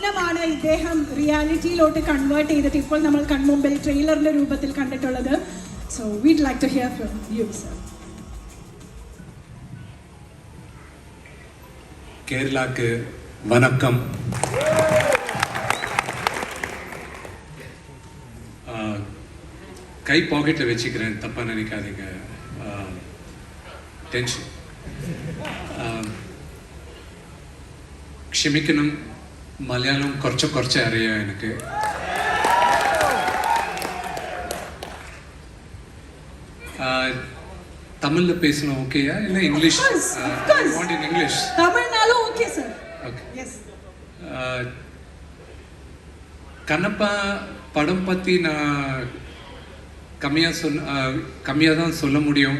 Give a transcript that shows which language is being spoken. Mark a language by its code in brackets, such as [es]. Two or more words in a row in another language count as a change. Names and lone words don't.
[ml] സ്വപ്നമാണ് ഇദ്ദേഹം റിയാലിറ്റിയിലോട്ട് കൺവേർട്ട് ചെയ്തിട്ട് ഇപ്പോൾ നമ്മൾ കൺമുമ്പിൽ ട്രെയിലറിന്റെ രൂപത്തിൽ കണ്ടിട്ടുള്ളത്. [en] so we'd like to hear from you sir. [ta] கேரளாக்கு வணக்கம். கை பாக்கெட்டில் வச்சுக்கிறேன், தப்பாக நினைக்காதீங்க. டென்ஷன். [ml] ക്ഷമിക്കണം, മലയാളം കുറച്ച് അറിയാം എനിക്ക്. [ta] தமிழ்ல பேசணும் ஓகேயா இல்ல இங்கிலீஷ்? [en] want in English. [ta] தமிழ்னாலும் ஓகே சார். ஓகே. எஸ். கண்ணப்பா படம் பத்தி நான் கம்மியா தான் சொல்ல முடியும்.